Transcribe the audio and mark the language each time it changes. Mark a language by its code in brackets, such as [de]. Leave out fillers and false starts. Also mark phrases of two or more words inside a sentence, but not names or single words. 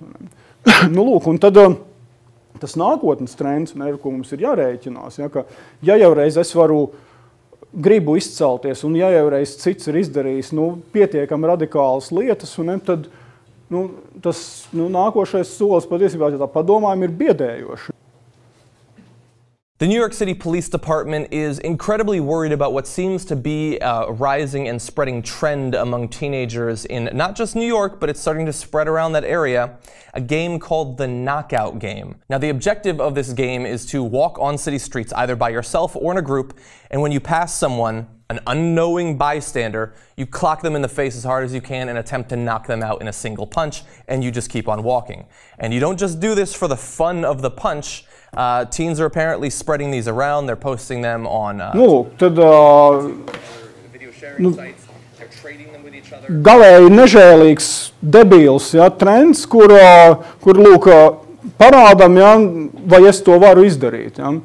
[lv] Lūk, un tad tas nākotnes trends, ar ko mums ir jārēķinās, ja, ka ja jau reiz es gribu izcelties un ja jau reiz cits ir izdarījis pietiekami radikālas lietas, tad tas nākošais solis patiesībā, ja tā padomājam, ir biedējoši. [en] The New York City Police Department is incredibly worried about what seems to be a rising and spreading trend among teenagers in not just New York, but it's starting to spread around that area, a game called the Knockout Game. Now, the objective of this game is to walk on city streets either by yourself or in a group, and when you pass someone, an unknowing bystander, you clock them in the face as hard as you can and attempt to knock them out in a single punch, and you just keep on walking. And you don't just do this for the fun of the punch. Teens are apparently spreading these around. They're posting them on video sharing sites. They're trading them with each other. [lv] Galēji nežēlīgs, debils, ja, trends, kur lūk, parādam, ja, vai es to varu izdarīt. Ja.